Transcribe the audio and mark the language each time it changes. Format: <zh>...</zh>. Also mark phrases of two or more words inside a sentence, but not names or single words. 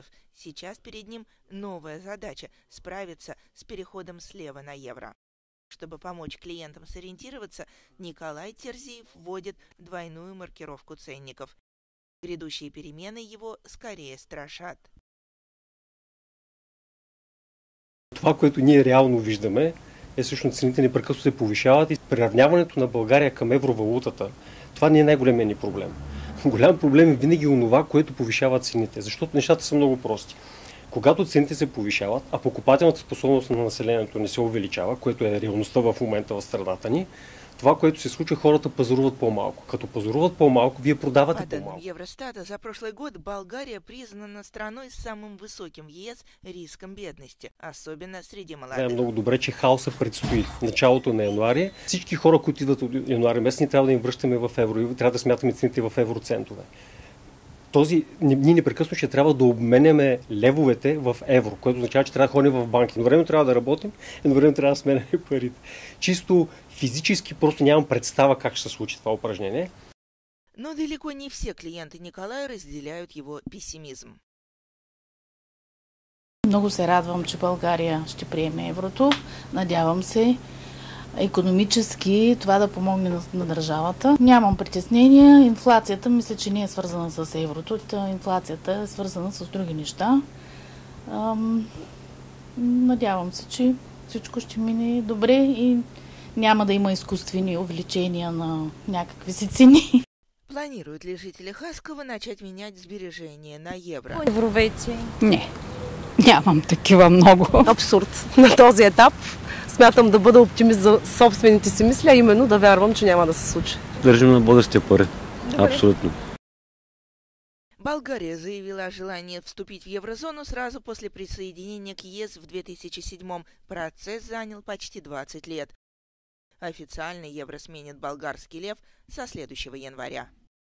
<ru>Сейчас перед ним новая задача – справиться с переходом с лева на евро. Чтобы помочь клиентам сориентироваться, Николай Терзиев вводит двойную маркировку ценников. Грядущие перемены его скорее страшат.</ru> <bg>Това, което ние реално виждаме, е всъщност цените непрекъснато се повишават и приравняването на България към евровалутата. Това не е най-големият ни проблем. Голям проблем е винаги онова, което повишава цените, защото нещата са много прости. Когато цените се повишават, а покупателната способност на населението не се увеличава, което е реалността в момента в страната ни, това, което се случва, хората пазаруват по-малко. Като пазаруват по-малко, вие продавате по-малко.</bg> <ru>По данным Евростата, за прошлый год Болгария признана страной с самым высоким в ЕС риском бедности, особенно среди молодых.</ru> <bg>Знаем много добре, че хаоса предстои началото на януари. Всички хора, които идват от януари месец, ние трябва да им връщаме в евро и трябва да смятаме цените в евроцентове. Ние непрекъснато ще трябва да обменяме левовете в евро, което означава, че трябва да ходим в банки. Едновременно трябва да работим, едновременно трябва да сменяме парите. Чисто физически просто нямам представа как ще се случи това упражнение.</bg> <ru>Но далеко не все клиенты Николая разделяют его пессимизм.</ru> <bg>Много се радвам, че България ще приеме еврото. Надявам се икономически това да помогне на държавата. Нямам притеснения. Инфлацията мисля, че не е свързана с еврото. Инфлацията е свързана с други неща. Надявам се, че всичко ще мине добре и няма да има изкуствени увеличения на някакви си цени.</bg> <ru>Планируют ли жители Хаскова начать менять сбережения на евро?</ru> <bg>Евровейци? Не, нямам такива много. Абсурд на този етап. Смятам да бъда оптимист за собствените си мисли, а именно да вярвам, че няма да се случи. Държим на българските пари. Добре. Абсолютно.</bg> <ru>Болгария заявила о желании вступить в еврозону сразу после присоединения к ЕС в 2007-м. Процесс занял почти 20 лет. Официально евро сменит болгарский лев со следующего января.</ru>